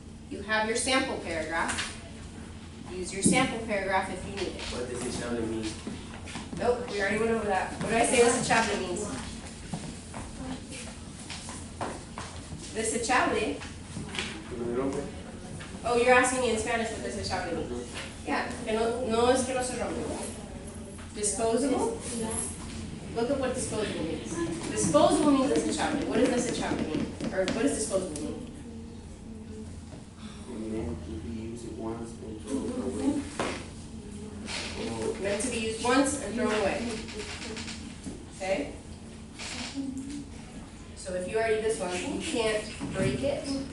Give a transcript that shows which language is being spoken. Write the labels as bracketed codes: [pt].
[en] You have your sample paragraph. Use your sample paragraph if you need it. What does desechable mean? Nope, we already went over that. What did I say desechable means? [es] Desechable. ¿No se rompe? [en] Oh, you're asking me in Spanish what desechable means. Yeah, [es] que no es que no se rompe. [en] Disposable? Look at what disposable means. Disposable means desechable. What does desechable mean? Or what does disposable mean? Meant to be used once and thrown away. Or Meant to be used once and thrown away. Okay? So if you already this one, you can't break it.